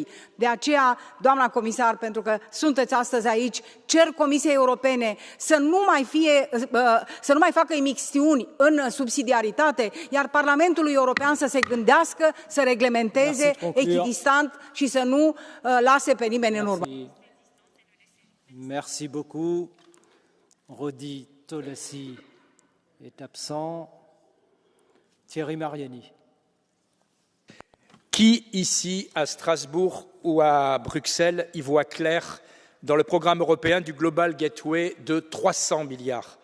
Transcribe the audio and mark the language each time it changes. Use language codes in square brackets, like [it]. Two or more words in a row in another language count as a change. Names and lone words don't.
[ro] De aceea, doamna comisar, pentru că sunteți astăzi aici, cer Comisiei Europene să nu mai facă imixtiuni în subsidiaritate, iar Parlamentului European să se gândească, să reglementeze echidistant și să nu lase pe nimeni în urmă. [fr] Merci beaucoup. Rodi Tolesi est absent. Thierry Mariani. Qui, ici, à Strasbourg ou à Bruxelles, y voit clair dans le programme européen du Global Gateway de 300 milliards?